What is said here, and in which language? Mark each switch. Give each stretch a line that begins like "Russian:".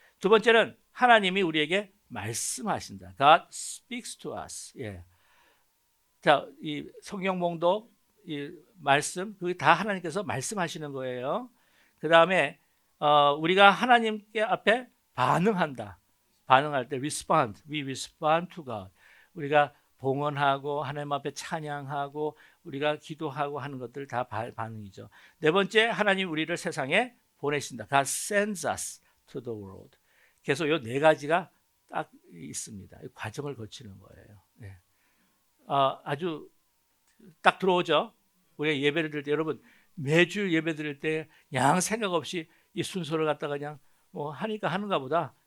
Korean: 두 번째는 하나님이 우리에게 말씀하신다.
English: God speaks to us. 예.
Korean: 자, 이 성경 봉독, 이 말씀, 그게 다 하나님께서 말씀하시는 거예요. 그 다음에 우리가 하나님께 앞에 반응한다. 반응할 때
English: respond, we respond to God.
Korean: 우리가 봉헌하고 하나님 앞에 찬양하고 우리가 기도하고 하는 것들 다 반응이죠. 네 번째, 하나님 우리를 세상에 보내신다.
English: God sends us to the world.
Korean: 그래서 이 네 가지가 딱 있습니다. 과정을 거치는 거예요. 네. 아주 딱 들어오죠. 우리가 예배를 드릴 때 여러분 매주 예배 드릴 때 양 생각 없이 이 순서를 갖다가 그냥 뭐 하니까 하는가 보다.